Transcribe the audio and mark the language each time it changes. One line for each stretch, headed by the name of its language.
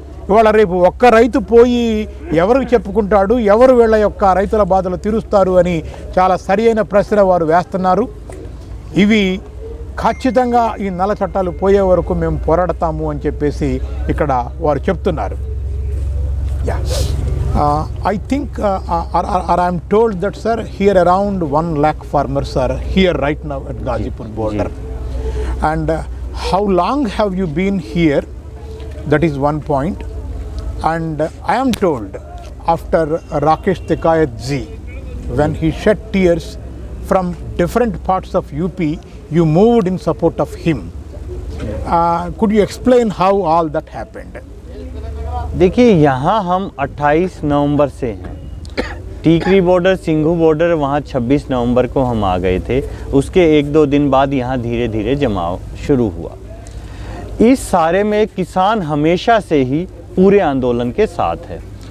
Telugu: ఇవాళ రేపు ఒక్క రైతు పోయి ఎవరికి చెప్పుకుంటాడు, ఎవరు వీళ్ళ యొక్క రైతుల బాధలు తీరుస్తారు అని చాలా సరి అయిన ప్రశ్న వారు వేస్తున్నారు. ఇవి ఖచ్చితంగా ఈ నల్ల చట్టాలు పోయే వరకు మేము పోరాడతాము అని చెప్పేసి ఇక్కడ వారు చెప్తున్నారు.
English: I think or I am told that, sir, here around 1 lakh farmers are here right now at Ghazipur border. And how long have you been here? That is one point. And I am told after Rakesh Tikayat ji, when he shed tears from different parts of UP, you moved in support of him. Could you explain how all that happened?
Hindi: देखिए, यहाँ हम 28 नवंबर से हैं। Tikri border, Singhu border, वहाँ 26 नवंबर को हम आ गए थे। उसके 1-2 दिन बाद यहाँ धीरे धीरे जमाव शुरू हुआ। इस सारे में किसान हमेशा से ही पूरे आंदोलन के साथ है।